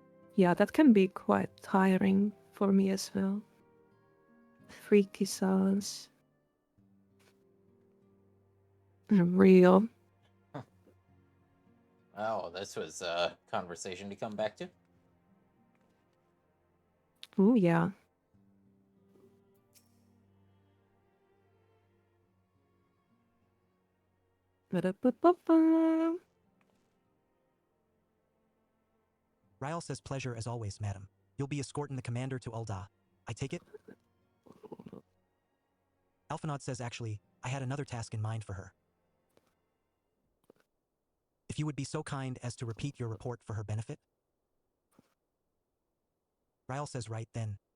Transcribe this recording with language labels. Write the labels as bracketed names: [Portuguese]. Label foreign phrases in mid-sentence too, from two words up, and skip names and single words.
[English] Yeah, that can be quite tiring for me as well. Freaky sounds. Real. Oh, this was a conversation to come back to. Oh, yeah. Ba-da-ba-ba-ba. Ryle says pleasure as always, madam. You'll be escorting the commander to Ul'dah. I take it? Alphinaud says actually, I had another task in mind for her. If you would be so kind as to repeat your report for her benefit? Ryle says right then.